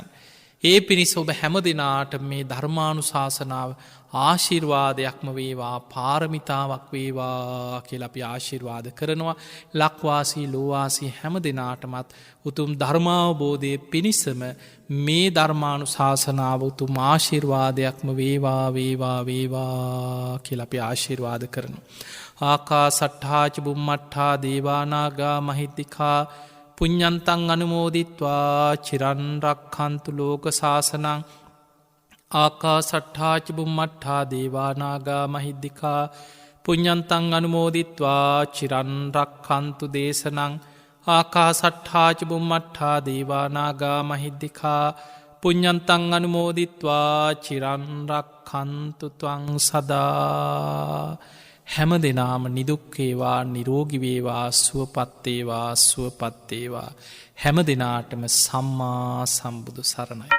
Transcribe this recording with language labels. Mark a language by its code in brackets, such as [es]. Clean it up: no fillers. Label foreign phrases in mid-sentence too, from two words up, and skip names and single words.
[si] ඒ පිණිස ඔබ හැම දිනාට මේ ධර්මානුශාසනාව ආශිර්වාදයක්ම වේවා පාරමිතාවක් වේවා කියලා අපි ආශිර්වාද කරනවා. ලක්වාසී ලෝවාසී හැම දිනාටමත් උතුම් ධර්මාවබෝධයේ පිණිසම මේ ධර්මානුශාසනාව උතුම් ආශිර්වාදයක්ම වේවා වේවා වේවා කියලා අපි ආශිර්වාද කරනවා. [pi] ආකාසට්ඨා ච බුම්මට්ඨා දේවානාගා මහිද්దికා පුඤ්ඤන්තං අනුමෝදිත්වා චිරන් රක්ඛන්තු ලෝක සාසනං ආකාසට්ඨා ච බුම්මට්ඨා දේවා නාග මහිද්దికා පුඤ්ඤන්තං අනුමෝදිත්වා චිරන් රක්ඛන්තු දේශනං ආකාසට්ඨා ච බුම්මට්ඨා දේවා නාග මහිද්దికා පුඤ්ඤන්තං අනුමෝදිත්වා චිරන් රක්ඛන්තු ත්වං සදා. [si] හැම දෙනාම නිදුක් වේවා නිරෝගී වේවා සුවපත් වේවා සුවපත් වේවා. හැම දිනාටම සම්මා සම්බුදු සරණයි.